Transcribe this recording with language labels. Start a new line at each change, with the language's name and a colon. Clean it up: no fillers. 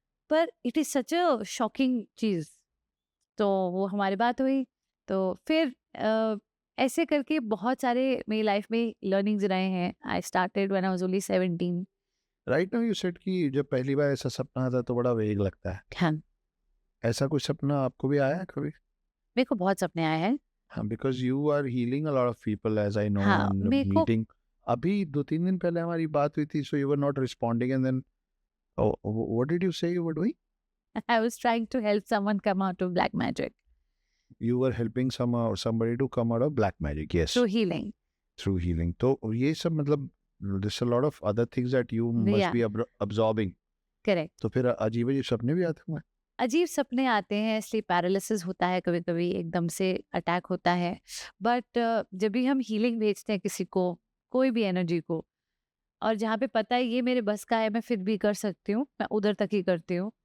Hindi: पर
English: it is such a shocking
Hindi: चीज. तो वो हमारी बात हुई. तो फिर ऐसे करके बहुत सारे मेरी लाइफ में लर्निंग्स रहे हैं.
English: I started when I was only 17. Right now you said
Hindi: कि जब पहली बार ऐसा सपना आता है तो बड़ा वेग लगता है. हाँ. ऐसा कोई सपना आपको भी आया है कभी? मेरे को बहुत सपने आए हैं।
English: because you are healing a lot of people, as I know,
Hindi: हाँ,
English: and
Hindi: मेरे को
English: meeting.
Hindi: अभी 2-3 दिन पहले हमारी बात हुई थी,
English: so you were not responding, and then what did you say you were doing? I was trying to help someone come out of black magic You were helping somebody to come out of black magic. Yes, through healing. through healing.
Hindi: तो ये सब मतलब
English: there's a lot of other things that you must Yeah. be absorbing. Correct.
Hindi: तो फिर अजीब अजीब सपने भी आते होंगे. अजीब सपने आते हैं, स्लीप पैरालिसिस होता है, कभी कभी एकदम से अटैक होता है। बट जब भी हम हीलिंग भेजते हैं किसी को, कोई भी एनर्जी को, और जहाँ पे पता है ये मेरे बस का है, मैं फिर भी कर सकती हूँ, मैं उधर तक ही करती हूँ।